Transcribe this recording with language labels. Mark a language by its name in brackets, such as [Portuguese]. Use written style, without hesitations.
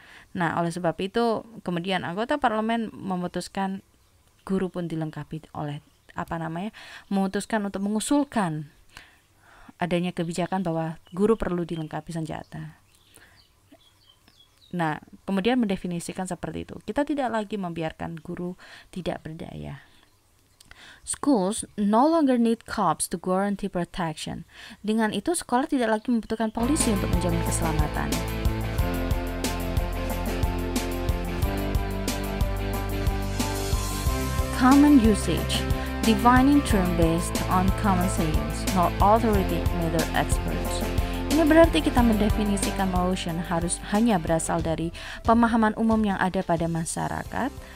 [Indonesian] Nah, oleh sebab itu kemudian anggota parlemen memutuskan guru pun dilengkapi oleh memutuskan untuk mengusulkan adanya kebijakan bahwa guru perlu dilengkapi senjata. Nah, kemudian mendefinisikan seperti itu. Kita tidak lagi membiarkan guru tidak berdaya. [English] Schools no longer need cops to guarantee protection. [Indonesian] Dengan itu, sekolah tidak lagi membutuhkan polisi untuk menjamin keselamatan. [English] Common usage, defining term based on common sayings, not authority, neither experts. [Indonesian] Ini berarti kita mendefinisikan motion harus hanya berasal dari pemahaman umum yang ada pada masyarakat.